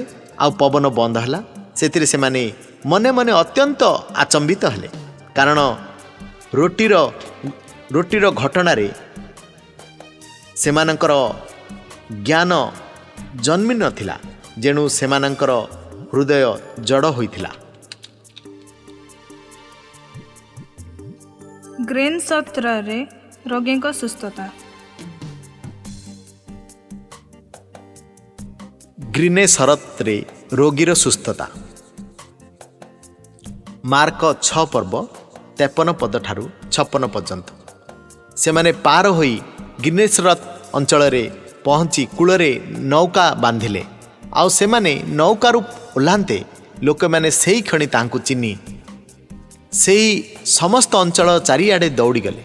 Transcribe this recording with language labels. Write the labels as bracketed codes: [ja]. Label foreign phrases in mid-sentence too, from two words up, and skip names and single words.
[or] ଆଉ ପବନ ବନ୍ଦ ହେଲା। ସେଥିରେ ସେମାନେ ମନେ ମନେ ଅତ୍ୟନ୍ତ ଆଚମ୍ବିତ ହେଲେ, କାରଣ ରୋଟୀର ଘଟଣାରେ ସେମାନଙ୍କର ଜ୍ଞାନ ଜନ୍ମି ନଥିଲା, ଯେଣୁ ସେମାନଙ୍କର ହୃଦୟ ଜଡ଼ ହୋଇଥିଲା। ଗ୍ରେନ ସତ୍ରେ ରୋଗୀ ସୁସ୍ଥତା। ଗ୍ରୀନେ ଶରତ୍ରେ ରୋଗୀର ସୁସ୍ଥତା। ମାର୍କ 6 ପର୍ବ 53 ପଦ ଠାରୁ 56 ପର୍ଯ୍ୟନ୍ତ ସେମାନେ ପାର ହୋଇ ଗିନେଶରତ ଅଞ୍ଚଳ ରେ ପହଞ୍ଚି କୂଳରେ ନୌକା ବାନ୍ଧିଲେ। ଆଉ ସେମାନେ ନୌକାରୁ ଓହ୍ଲାନ୍ତେ ଲୋକ ମାନେ ସେହି କ୍ଷଣି ତାଙ୍କୁ ଚିହ୍ନି ସେହି ସମସ୍ତ ଅଞ୍ଚଳ ଚାରିଆଡ଼େ ଦୌଡ଼ି ଗଲେ।